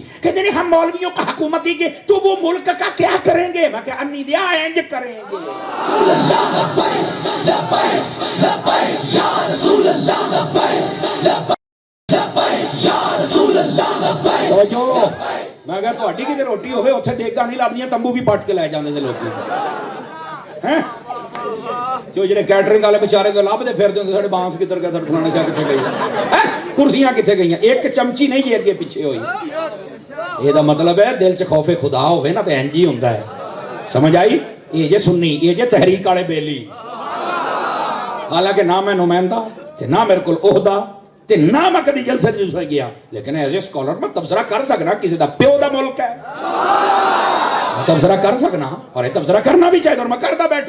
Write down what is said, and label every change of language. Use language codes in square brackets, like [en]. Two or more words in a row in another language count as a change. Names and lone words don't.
[ur] کہتے ہیں ہم مولویوں کا حکومت دی گے تو وہ ملک کا کیا کریں گے؟ [pa] میں کہا انی دیا اینج کریں گے۔ میں کہا تہاڈی کتے روٹی ہوے اوتھے دیگاں نہیں لبدیاں، تمبو بھی پٹ کے لے جاندے نے لوگ، ہیں جو جڑے کیٹرنگ والے بیچارے تو لبدے پھردے ہوندے، ساڈے بانس کدھر گئے، ساڈے فلانے شاہ کتھے گئے، کرسیاں کتھے گئیاں، ایک چمچی نہیں جی اگے پیچھے ہوئی۔ یہ دا مطلب ہے دل چ خوف خدا ہوے نا تے انج ہی ہوندا ہے۔ سمجھ آئی؟ یہ جے سنی، یہ جے تحریک والے بیلی، حالانکہ نہ میں نمائندہ تے نہ میرے کول عہدہ تے نہ میں کدی جلسے جلسے گیا، لیکن [en] as a scholar [pa] میں تبصرہ کر سکنا، کسی دا پیو دا ملک ہے، میں تبصرہ کر سکنا، اور یہ تبصرہ کرنا بھی چاہیے، اور میں کردا بیٹھا۔